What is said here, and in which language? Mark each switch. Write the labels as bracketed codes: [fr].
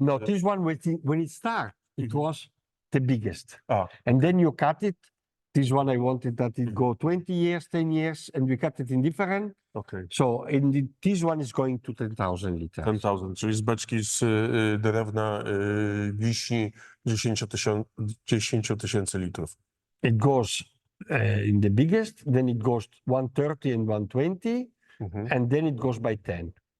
[en] No, this one when it started, it was the biggest. Ah. And then you cut it This one I wanted that it go 20 years, 10 years, and we cut it in different. [pl] Okej. [en] So this one is going to 10,000 liters. [pl] 10,000, czyli z beczki z drewna wiśni 10 tysięcy litrów. [en] It goes in the biggest, then it goes 130 and 120, and then it goes by 10.